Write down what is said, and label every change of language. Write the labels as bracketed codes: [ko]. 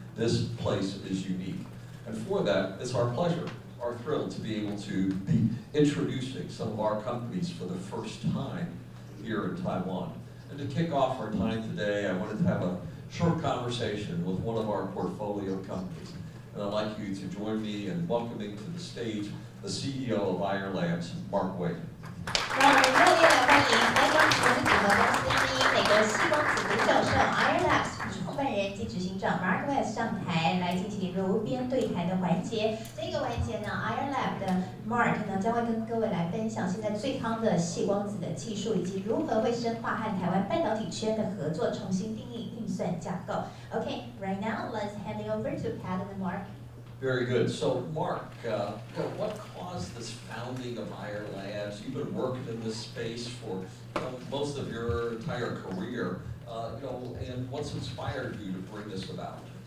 [en] This place is unique. And for that, it's our pleasure, our thrill to be able to be introducing some of our companies for the first time here in Taiwan. And to kick off our time today, I wanted to have a short conversation with one of our portfolio companies. And I'd like you to join me in welcoming to the stage the CEO of IR Labs, Mark Wade. [zh] 让我们热烈的欢迎来自我们组合公司之一美国细光子的教授 IR Labs 创办人及执行长 Mark Wade 上台来进行炉边对谈的环节。这个环节呢 ，IR Lab 的 Mark 呢将会跟各位来分享现在最夯的细光子的技术，以及如何会深化和台湾半导体圈的合作，重新定义运算架构。 [en] Okay, right now let's hand it over to Pat and Mark. Very good. So, Mark, what caused this founding of IR Labs? You've been working in this space for most of your entire career, and what's inspired you to bring this about?